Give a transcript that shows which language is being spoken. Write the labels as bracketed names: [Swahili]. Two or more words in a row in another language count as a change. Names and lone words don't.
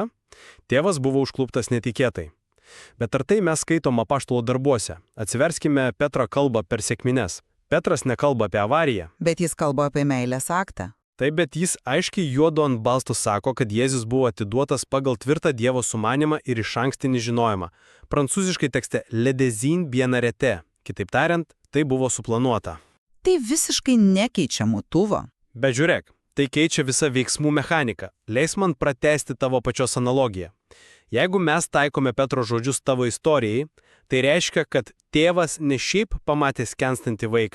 [Lithuanian] Tėvas buvo užkluptas netikėtai. Bet ar tai mes skaitom apaštalo darbuose? Atsiverskime Petro kalbą per sekmines. Petras nekalba apie avariją. Bet jis kalba apie meilės aktą. Taip, bet jis aiškiai juodu ant balsto sako, kad Jėzus buvo atiduotas pagal tvirtą Dievo sumanimą ir išankstinį žinojimą. Prancūziškai tekste [French] le dessein bien arrêté. [Lithuanian] Kitaip tariant, tai buvo suplanuota. Tai visiškai nekeičia motyvo. Bet žiūrėk, tai keičia visą veiksmų mechaniką. Leis man pratęsti tavo pačios analogiją. Jeigu mes taikome Petro žodžius tavo istorijai, tai reiškia, kad tėvas ne šiaip pamatė skęstantį vaiką.